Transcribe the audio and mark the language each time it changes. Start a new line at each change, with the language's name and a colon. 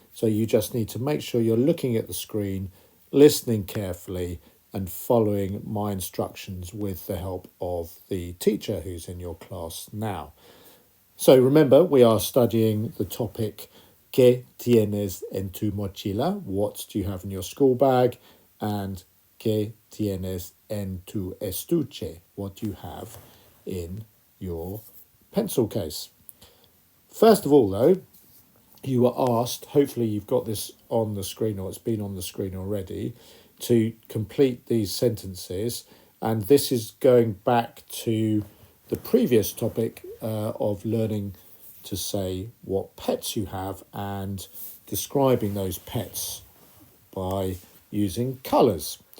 English: So you just need to make sure you're looking at the screen, listening carefully and following my instructions with the help of the teacher who's in your class now. So remember, we are studying the topic
Spanish: ¿Qué tienes en tu mochila?
English: What do you have in your school bag?
Spanish: And ¿Qué tienes en tu estuche?
English: What do you have in your pencil case? First of all, though, you were asked, hopefully you've got this on the screen or it's been on the screen already, to complete these sentences. And this is going back to the previous topic of learning to say what pets you have and describing those pets by using colours.